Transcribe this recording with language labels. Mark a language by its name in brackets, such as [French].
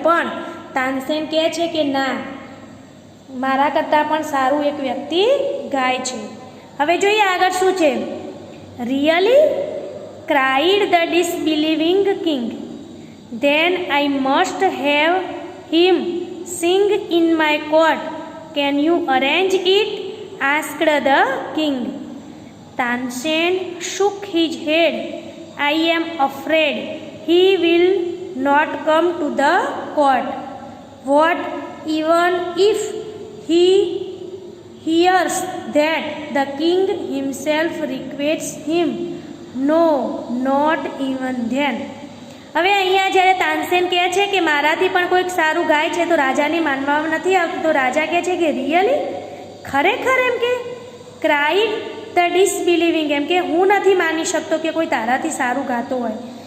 [Gujarati] પણ તાનસેન કહે છે કે ના, મારા કરતાં પણ સારું એક વ્યક્તિ ગાય છે. હવે જોઈએ આગળ શું છે. [English] Really cried the disbelieving king, then I must have him sing in my court. Can you arrange it? Asked the king. Tansen shook his head. I am afraid he will not come to the court. What even if he hears that the king himself requests him? No, not even then. [Gujarati] હવે અહીંયા જ્યારે તાનસેન કહે છે કે મારાથી પણ કોઈક સારું ગાય છે તો રાજાને માનવામાં નથી આવતું. તો રાજા કહે છે કે રિયલી, ખરેખર? એમ કે [English] cried the disbelieving, [Gujarati] એમ કે હું નથી માની શકતો કે કોઈ તારાથી સારું ગાતો હોય.